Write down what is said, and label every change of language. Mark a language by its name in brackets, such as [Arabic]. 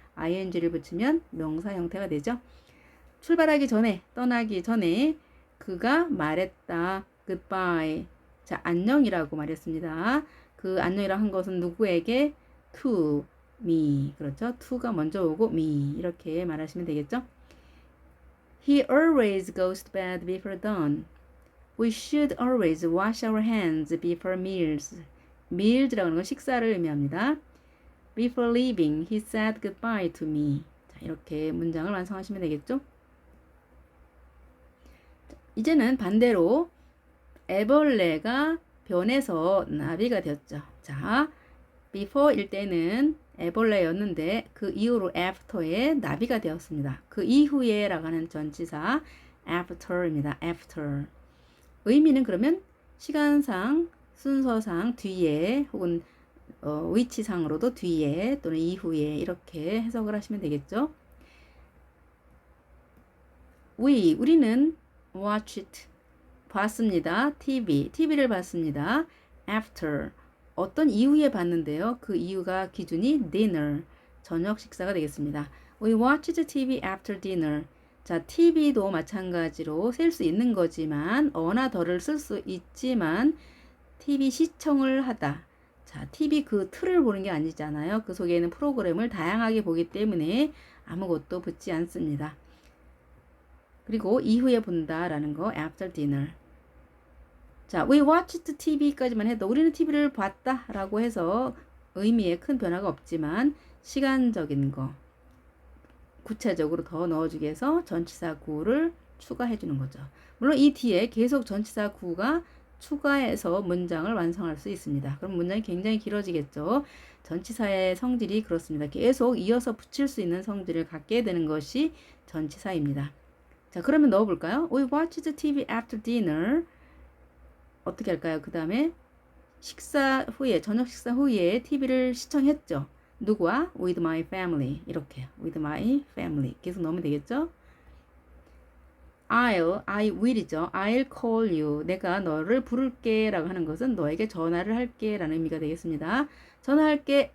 [Korean] ing를 붙이면 명사 형태가 되죠. 출발하기 전에, 떠나기 전에 그가 말했다. [English] goodbye. [Korean] 자, 안녕이라고 말했습니다. 그 안녕이라고 한 것은 누구에게? [English] to me. [Korean] 그렇죠? to가 먼저 오고 me. 이렇게 말하시면 되겠죠? [English] He always goes to bed before dawn. We should always wash our hands before meals. [Korean] meals라고 하는 건 식사를 의미합니다. [English] Before leaving, he said goodbye to me. [Korean] 자, 이렇게 문장을 완성하시면 되겠죠? 이제는 반대로 애벌레가 변해서 나비가 되었죠. 자, before일 때는 애벌레였는데 그 이후로 after에 나비가 되었습니다. 그 이후에 라고 하는 전치사 after입니다. [English] after. [Korean] 의미는 그러면 시간상, 순서상 뒤에 혹은 위치상으로도 뒤에 또는 이후에 이렇게 해석을 하시면 되겠죠. 우리는 watched, 봤습니다. TV를 봤습니다. After, 어떤 이후에 봤는데요. 그 이유가 기준이 dinner, 저녁 식사가 되겠습니다. [English] We watched TV after dinner. [Korean] 자, TV도 마찬가지로 쓸 수 있는 거지만 어나 더를 쓸 수 있지만 TV 시청을 하다. 자, TV 그 틀을 보는 게 아니잖아요. 그 속에 있는 프로그램을 다양하게 보기 때문에 아무것도 붙지 않습니다. 그리고 이후에 본다라는 거 [English] after dinner. [Korean] 자, [English] we watched TV [Korean] 까지만 해도 우리는 TV를 봤다라고 해서 의미에 큰 변화가 없지만 시간적인 거 구체적으로 더 넣어주기 위해서 전치사 구를 추가해 주는 거죠. 물론 이 뒤에 계속 전치사 구가 추가해서 문장을 완성할 수 있습니다. 그럼 문장이 굉장히 길어지겠죠. 전치사의 성질이 그렇습니다. 계속 이어서 붙일 수 있는 성질을 갖게 되는 것이 전치사입니다. 자, 그러면 넣어볼까요? [English] We watched TV after dinner. [Korean] 어떻게 할까요? 그 다음에 식사 후에, 저녁 식사 후에 TV를 시청했죠. 누구와? [English] With my family. [Korean] 이렇게 [English] with my family [Korean] 계속 넣으면 되겠죠? [English] I will이죠. I'll call you. [Korean] 내가 너를 부를게 라고 하는 것은 너에게 전화를 할게 라는 의미가 되겠습니다. 전화할게.